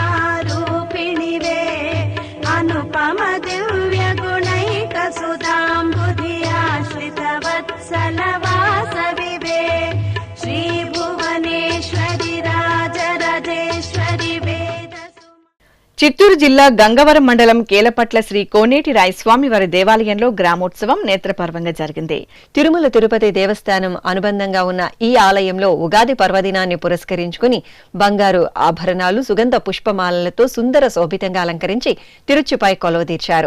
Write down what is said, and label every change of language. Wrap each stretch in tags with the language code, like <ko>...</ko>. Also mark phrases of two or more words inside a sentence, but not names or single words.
<sa>रूपिणि वे अनुपम दिव्य गुणैक सुधाम्बुधियाश्रित वत्सल वासवि वे श्री भुवनेश्वरि राजराजेश्वरि वेद.</sa> <te>చిత్తూరు జిల్లా గంగవరం మండలం కేలపట్ల శ్రీ కోనేటి రాయస్వామి వారి దేవాలయంలో గ్రామోత్సవం నేత్రపర్వంగా జరిగింది. తిరుమల తిరుపతి దేవస్థానం అనుబంధంగా ఉన్న ఈ ఆలయంలో ఉగాది పర్వదినాన్ని పురస్కరించుకుని బంగారు ఆభరణాలు, సుగంధ పుష్పమాలలతో సుందర శోభితంగా అలంకరించి తిరుచుపై కొలువుదీర్చారు.</te>